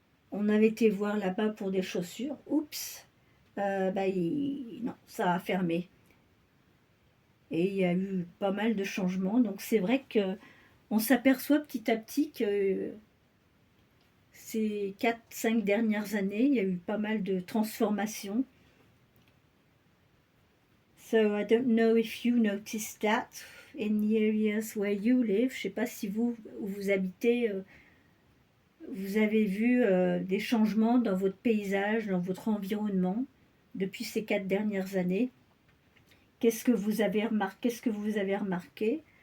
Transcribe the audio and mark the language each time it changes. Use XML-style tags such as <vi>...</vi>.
<fr>On avait été voir là-bas pour des chaussures. Oups, bah, non, ça a fermé. Et il y a eu pas mal de changements. Donc c'est vrai que on s'aperçoit petit à petit que ces 4, 5 dernières années, il y a eu pas mal de transformations.</fr> <en>So I don't know if you noticed that in the areas where you live.</en> <fr>Je ne sais pas si vous, où vous habitez, vous avez vu des changements dans votre paysage, dans votre environnement depuis ces 4 dernières années. Qu'est-ce que vous avez remarqué? Qu'est-ce que vous avez remarqué?</fr>